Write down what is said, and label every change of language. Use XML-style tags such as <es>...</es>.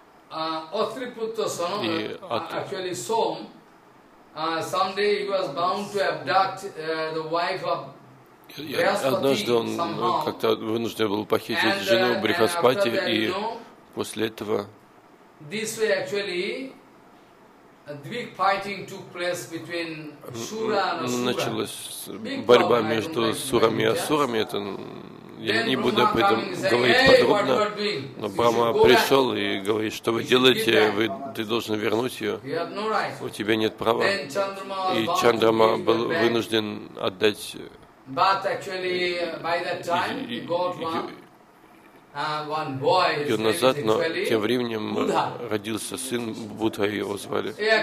<en>И actually Som, someday he was bound to abduct the wife of Brihaspati.</en> <ru>Однажды он как-то вынужден был похитить жену Брихаспати, и после этого.</ru> <en>This way actually, a big fighting took place between Sura and Asura.</en> <ru>Началась борьба между Сурами и Асурами. Это я не буду об этом говорить подробно, но Брама пришел и говорит, что вы делаете, ты должен вернуть ее, у тебя нет права. И Чандрама был вынужден отдать ее назад, но тем временем родился сын Будда, его звали.</ru>